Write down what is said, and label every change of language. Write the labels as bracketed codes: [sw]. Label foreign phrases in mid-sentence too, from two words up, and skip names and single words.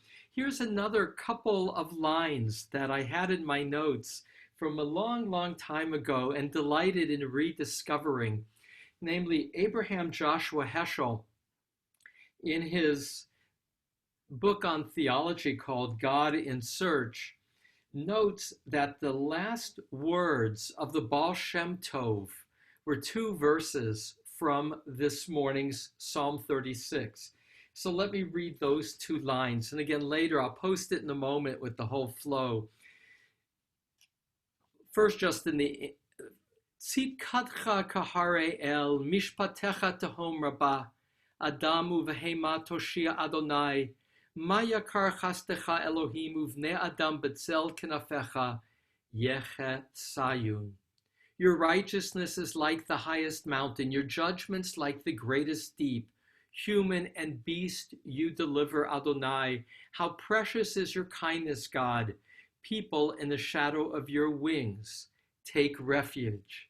[en] Here's another couple of lines that I had in my notes from a long, long time ago and delighted in rediscovering, namely Abraham Joshua Heschel in his book on theology called God in Search notes that the last words of the Baal Shem Tov were two verses from this morning's Psalm 36. So let me read those two lines. And again, later I'll post it in a moment with the whole flow. First, just in the [he] צדקתך כהררי אל משפטך תהום רבה אדם ובהמה תושיע יהוה מה יקר חסדך אלהים ובני אדם בצל כנפיך יחסיון. [en] Your righteousness is like the highest mountain, your judgments like the greatest deep. Human and beast you deliver, Adonai. How precious is your kindness, God. People in the shadow of your wings take refuge.